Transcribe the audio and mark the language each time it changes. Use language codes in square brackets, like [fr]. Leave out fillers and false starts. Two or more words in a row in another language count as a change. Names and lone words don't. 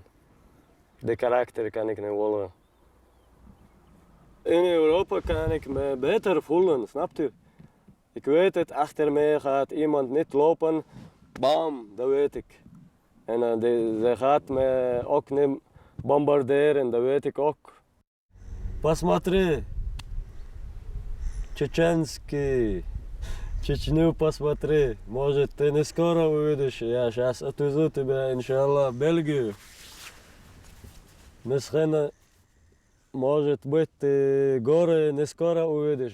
[nl] De karakter kan ik niet volgen. In Europa kan ik me beter voelen, snapt u? Ik weet het, achter mij gaat iemand niet lopen, bam, dat weet ik. En ze gaat me ook niet bombarderen, dat weet ik ook. [ru] Посмотри, чеченский, Чечню посмотри, может ты не скоро увидишь, я сейчас отвезу тебя, иншаллах, в Бельгию. Misschien, может быть, ты горы не скоро увидишь.